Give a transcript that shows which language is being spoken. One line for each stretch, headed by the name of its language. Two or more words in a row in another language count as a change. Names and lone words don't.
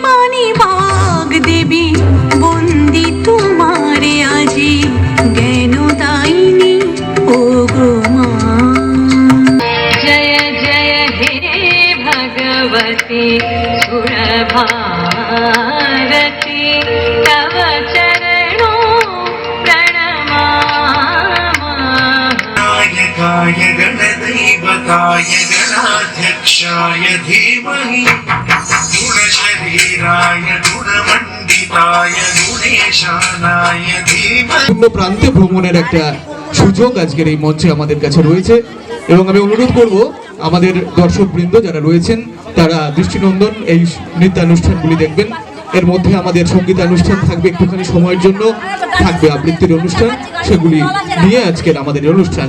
Bangla: দেবী বন্দি তোমারে আজি জ্ঞান দাইনি ও গো মা।
Sanskrit: জয় জয় হে ভগবতী সুরভারতী তব চরণো প্রণমামি। गाय गणदैवताय गणाध्यक्षाय धीमहि गुणशरीराय गुणमण्डिताय गुणेशानाय धीमहि।
Bangla: বিভিন্ন প্রান্তে ভ্রমণের একটা সুযোগ আজকের এই মঞ্চে আমাদের কাছে রয়েছে, এবং আমি অনুরোধ করব আমাদের দর্শকবৃন্দ যারা রয়েছেন তারা দৃষ্টিনন্দন এই নৃত্যানুষ্ঠানগুলি দেখবেন। এর মধ্যে আমাদের সঙ্গীতানুষ্ঠান থাকবে, একটুখানি সময়ের জন্য থাকবে আবৃত্তির অনুষ্ঠান, সেগুলি নিয়ে আজকের আমাদের অনুষ্ঠান।